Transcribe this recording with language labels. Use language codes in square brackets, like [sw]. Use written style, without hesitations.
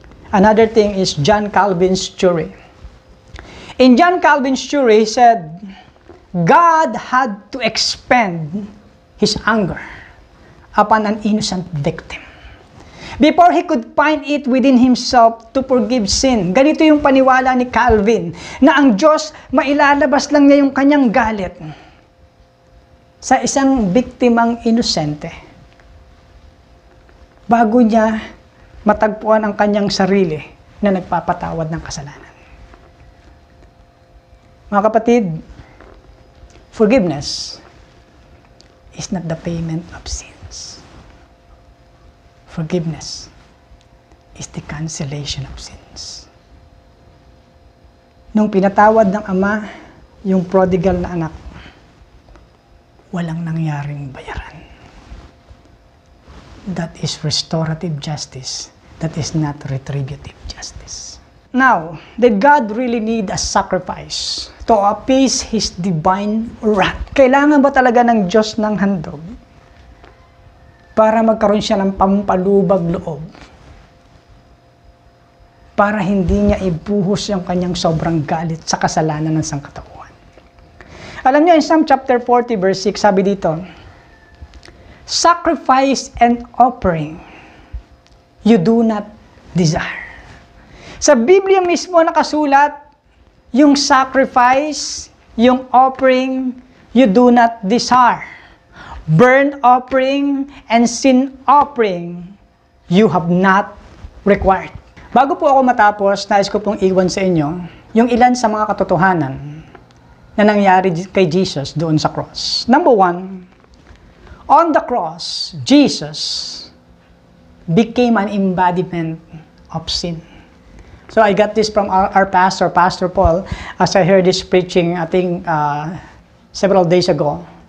[en] Another thing is John Calvin's theory. In John Calvin's theory, he said, God had to expend his anger upon an innocent victim before he could find it within himself to forgive sin. [tl] Ganito yung paniwala ni Calvin, na ang Diyos, mailalabas lang niya yung kanyang galit sa isang biktimang inosente bago niya matagpuan ang kanyang sarili na nagpapatawad ng kasalanan. Mga kapatid, [en] forgiveness is not the payment of sins. Forgiveness is the cancellation of sins. [tl] Nung pinatawad ng Ama yung prodigal na anak, walang nangyaring bayaran. [en] That is restorative justice. That is not retributive justice. Now, did God really need a sacrifice to appease His divine wrath? [tl] Kailangan ba talaga ng Diyos ng handog para magkaroon siya ng pampalubag loob, para hindi niya ibuhos yung kanyang sobrang galit sa kasalanan ng sangkatauhan? Alam niyo, [en] in Psalm chapter 40 verse 6, [tl] sabi dito, [en] sacrifice and offering you do not desire. [tl] Sa Biblia mismo nakasulat, yung sacrifice, yung offering, [en] you do not desire. Burnt offering and sin offering, you have not required. [tl] Bago po ako matapos, nais ko pong iwan sa inyo yung ilan sa mga katotohanan na nangyari kay Jesus doon sa cross. [en] Number one, on the cross, Jesus became an embodiment of sin. So I got this from our pastor, Pastor Paul, as I heard this preaching, I think, several days ago.